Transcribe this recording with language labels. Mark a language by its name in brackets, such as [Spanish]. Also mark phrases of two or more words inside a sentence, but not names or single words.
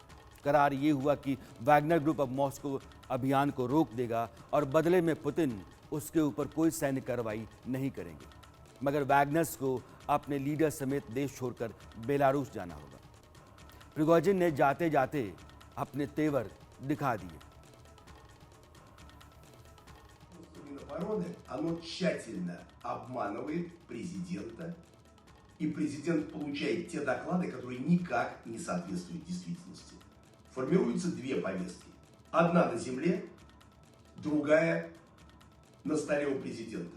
[Hindi] करार ये हुआ कि वैगनर ग्रुप अब मॉस्को अभियान को रोक देगा और बदले में पुतिन उसके ऊपर कोई सैन्य कार्रवाई नहीं करेंगे, मगर वैगनर्स को अपने लीडर समेत देश छोड़कर बेलारूस जाना होगा। प्रिगोजिन ने जाते जाते अपने तेवर दिखा दिए। [Russian] Минобороны, оно тщательно обманывает президента, и президент получает те доклады, которые никак не соответствуют действительности. Формируются две повестки. Одна на земле, другая на столе у президента.